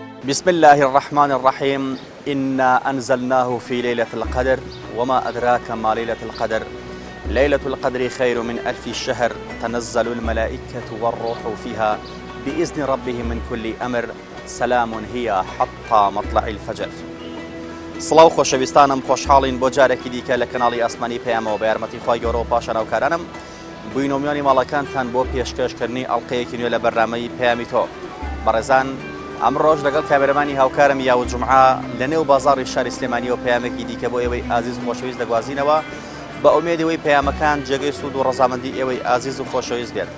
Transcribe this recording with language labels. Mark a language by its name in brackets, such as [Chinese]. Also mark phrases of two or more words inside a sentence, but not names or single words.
[Arabic] بسم الله الرحمن الرحيم. إنا أنزلناه في ليلة القدر وما أدراك ما ليلة القدر. ليلة القدر خير من 1000 شهر. تنزل الملائكة والروح فيها بإذن ربهم من كل أمر. سلام هي حتى مطلع الفجر. [Central Kurdish] سڵاو خۆشەویستانم، خۆشحاڵین بۆ جارێکی دیکە لە کەناڵی ئاسمانی پەیامەوە بە یارمەتی خی گەورە و پاشە ناوکارانم بووینۆمیانی ماڵەکانتان بۆ پێشکەشکردنی ئەڵلقەیەکی نوێ لە بەرنامەی پەیامی تۆ. بەڕێزان، ئەم ڕۆژ لەگەڵ کابێرەمانی هاوکارم یاوە جومعە لە نێو بازاڕی شاری سلێمانیەوە پەیامێکی دیکە بۆ ئێوەی ئازیز و خۆشەویست دەگوازینەوە بە ئومێدەوەی پەیامەکان جێگەی سوود و ڕەزامەندی ئێوەی ئازیز و خۆشەویست بێت.